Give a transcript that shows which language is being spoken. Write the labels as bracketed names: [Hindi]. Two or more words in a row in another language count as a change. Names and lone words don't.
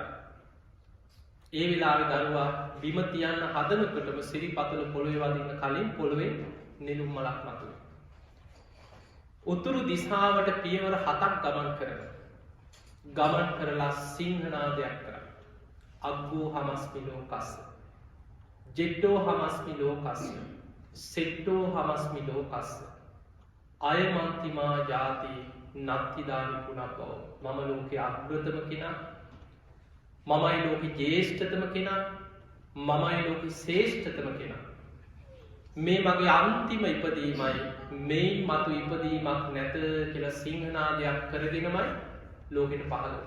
[Sinhala] ඒ වෙලාවේ දරුවා බිම තියන්න හදනකොටම සිරිපතුල පොළොවේ වදින්න කලින් පොළොවේ නෙළුම් මලක් මතුවේ. උතුරු දිශාවට පියවර 7ක් ගමන් කරලා සිංහනාදයක් කරා. [Pali] අග්ගෝ හමස්මි ලෝකස්ස. ජෙට්ටෝ හමස්මි ලෝකස්ස. සෙට්ටෝ හමස්මි ලෝකස්ස. අයමන්තිමා ජාති නත්තිදානි පුනබ්බව. [Sinhala] මම ලෝකයේ අග්‍රතම කෙනා. මමයි ලෝකෙ ජේෂ්ඨතම කෙනා. මමයි ලෝකෙ ශ්‍රේෂ්ඨතම කෙනා. මේ මගේ අන්තිම ඉපදීමයි මේ මතු ඉපදීමක් නැත කියලා සිංහනාදයක් කරගෙනමයි ලෝකෙට පහළ වුනේ.